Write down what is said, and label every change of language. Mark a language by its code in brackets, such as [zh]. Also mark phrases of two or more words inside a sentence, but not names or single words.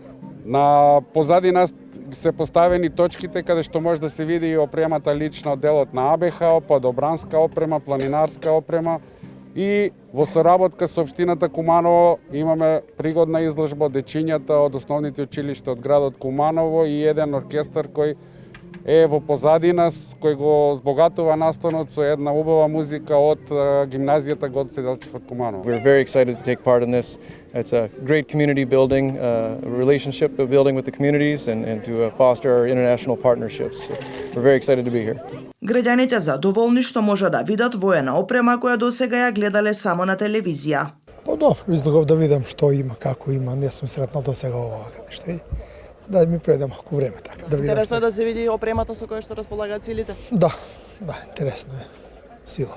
[mk] На позадина се поставени точките каде што може да се види и опремата лична од делот на АБХ, подобранска опрема, планинарска опрема и во соработка со општината Куманово имаме пригодна изложба од дечињата од основните училишта од градот Куманово и еден оркестар кој е во позадина, кој го збогатува настанот со една убава музика од гимназијата Гоце Делчев од Куманово. [en] We're very excited to take part in this. It's a great community building, relationship building with the communities and to foster our international partnerships. So we're very excited to be here. [mk] Граѓаните задоволни што може да видат воена опрема која досега ја гледале само на телевизија. Па добро, излегов да видам што има, како има, не сум сретнал досега овака нешто. Да ми предам малку време така да видам. Интересно е да се види опремата со која што располагаат силите? Да, интересно е. Сила.